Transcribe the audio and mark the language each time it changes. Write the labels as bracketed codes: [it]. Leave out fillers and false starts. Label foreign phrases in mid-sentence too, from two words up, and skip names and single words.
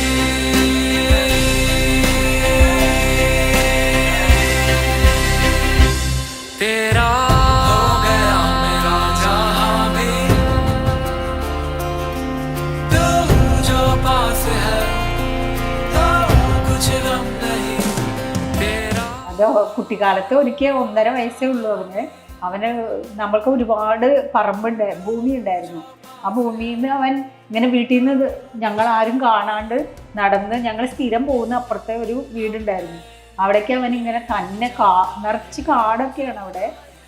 [hi] तेरा हो गया मेरा जहां भी, तू जो पास है तो कुछ गम नहीं. तेरा [ml] അത് കുട്ടിക്കാലത്ത് ഒരിക്കൽ 1.5 വയസ്സേ ഉള്ളൂ അവന് നമ്മൾക്ക് ഒരുപാട് പറമ്പുണ്ട്, ഭൂമി ഉണ്ടായിരുന്നു. ആ ഭൂമിയിൽ നിന്ന് അവൻ ഇങ്ങനെ വീട്ടിൽ നിന്ന് ഞങ്ങൾ ആരും കാണാണ്ട് നടന്ന് ഞങ്ങൾ സ്ഥിരം പോകുന്ന അപ്പുറത്തെ ഒരു വീടുണ്ടായിരുന്നു. അവിടേക്ക് അവൻ ഇങ്ങനെ തന്നെ നിറച്ച് കാടൊക്കെയാണ് അവിടെ.